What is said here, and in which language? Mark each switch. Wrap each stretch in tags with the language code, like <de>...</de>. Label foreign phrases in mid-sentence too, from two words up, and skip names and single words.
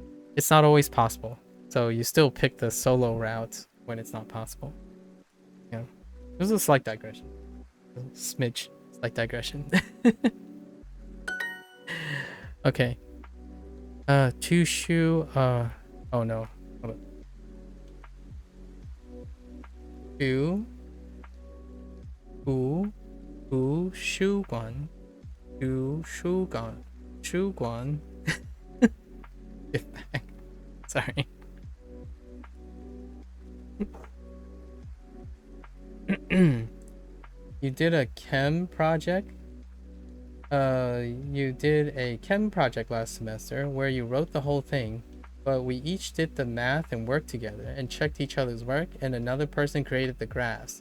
<en>It's not always possible. So you still pick the solo route when it's not possible. Yeah. This is a slight digression. A smidge. Slight digression. Okay. Chushu, oh no. Hold on. Chu, Shuguan. Shuguan. Get back. Sorry. You did a chem project? You did a chem project last semester where you wrote the whole thing, but we each did the math and worked together and checked each other's work, and another person created the graphs.</en>